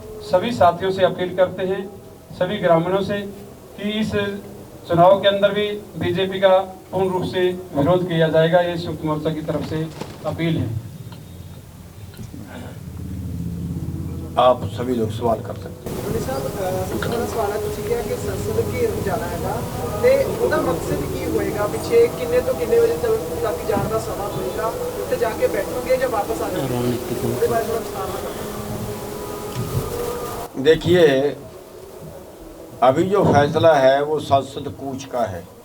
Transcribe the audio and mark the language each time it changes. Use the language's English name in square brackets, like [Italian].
[Hindi] सभी साथियों से अपील करते हैं, सभी ग्रामीणों से, कि इस चुनाव के अंदर भी बीजेपी का पूर्ण रूप से विरोध किया जाएगा। ये संयुक्त मोर्चा की तरफ से अपील है। आप सभी लोग सवाल कर सकते हैं। सवाल है कि संसद की जाना है [Punjabi] ਤੇ ਉਹਦਾ ਮਕਸਦ ਕੀ ਹੋਏਗਾ, ਪਿੱਛੇ ਕਿੰਨੇ ਤੋਂ ਕਿੰਨੇ ਵਜੇ ਤੱਕ ਜਾਣ ਦਾ ਸਮਾਂ ਹੋਏਗਾ, ਉੱਥੇ ਜਾ ਕੇ ਬੈਠੋਗੇ ਜਾਂ ਵਾਪਸ ਆ ਜਾਓਗੇ? ਉਹਦੇ ਬਾਰੇ ਥੋੜਾ ਵਿਸਤਾਰ ਨਾਲ। [Hindi] देखिए, अभी जो फैसला है वो संसद कूच का है।